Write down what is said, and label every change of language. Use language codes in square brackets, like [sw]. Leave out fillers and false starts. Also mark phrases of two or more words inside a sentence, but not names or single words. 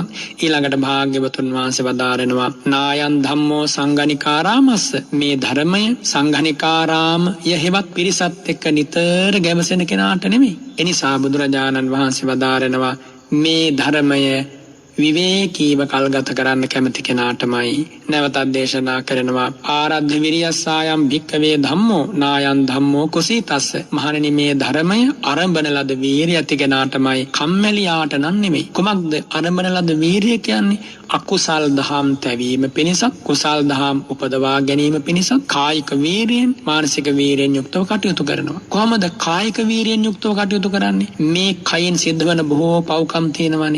[si] ඊළඟට භාග්‍යවතුන් වහන්සේ වදාරනවා [pi] නායන් ධම්මෝ සංඝනිකාරාමස්ස. [si] මේ ධර්මය සංඝනිකාරාම යහෙවත් පිරිසත් එක්ක නිතර ගැවසෙන කෙනාට නෙමෙයි. එනිසා බුදුරජාණන් වහන්සේ වදාරනවා මේ ධර්මය විවේකීව කල්ගත කරන්න කැමති කෙනාටමයි. නැවතත් දේශනා කරනවා [pi] ආරද්ධ විරියස්සායම් භික්කවේ ධම්මෝ නායන් ධම්මෝ කුසීතස්ස. [si] මහණෙනි මේ ධර්මය අරඹන ලද වීරිය ඇති කෙනාටමයි, කම්මැලියාට නම් නෙමෙයි. කුමක්ද අරඹන ලද වීරිය කියන්නේ? අකුසල් දහම් තැවීම පිණිසත් කුසල් දහම් උපදවා ගැනීම පිණිසත් කායික වීරියෙන් මානසික වීරියෙන් යුක්තව කටයුතු කරනවා. කොහොමද කායික වීරියෙන් යුක්තව කටයුතු කරන්නේ? මේ කයෙන් සිද්ධ වන බොහෝ පව්කම් තියෙනවානේ.